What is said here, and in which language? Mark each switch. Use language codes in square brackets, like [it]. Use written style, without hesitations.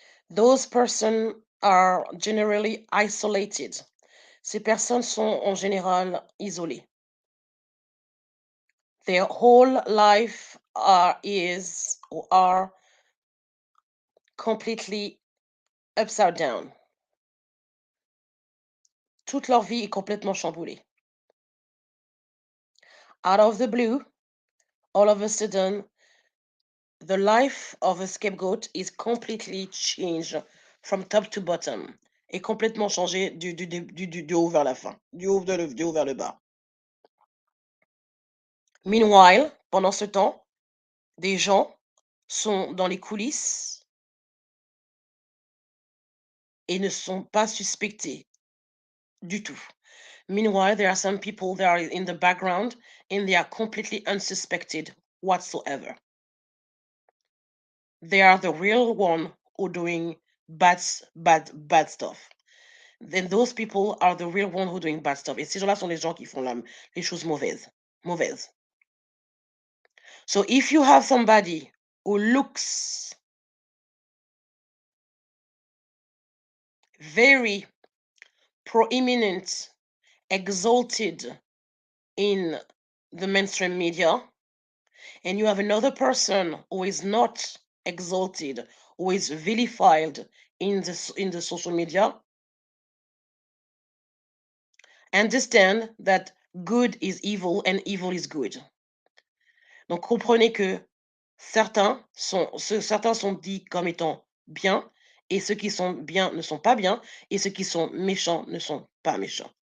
[en] Those persons are generally isolated. [fr] Ces personnes sont en général isolées. [en] Their whole life are completely upside down. [fr] Toute leur vie est complètement chamboulée. [en] Out of the blue, all of a sudden, the life of a scapegoat is completely changed from top to bottom. [fr] Est complètement changé du haut vers la fin, du haut vers le bas. Meanwhile, pendant ce temps, des gens sont dans les coulisses et ne sont pas suspectés du tout. [en] Meanwhile, there are some people that are in the background and they are completely unsuspected whatsoever. They are the real one who doing bad stuff. Then those people are the real one who doing bad stuff. [fr] Et ces gens-là sont les gens qui font les choses mauvaises. [en] So if you have somebody who looks very proeminent, exalted in the mainstream media, and you have another person who is not exalted, who is vilified in the social media, understand that good is evil and evil is good. [fr] Donc comprenez que certains sont dits comme étant bien, et ceux qui sont bien ne sont pas bien, et ceux qui sont méchants ne sont pas méchants.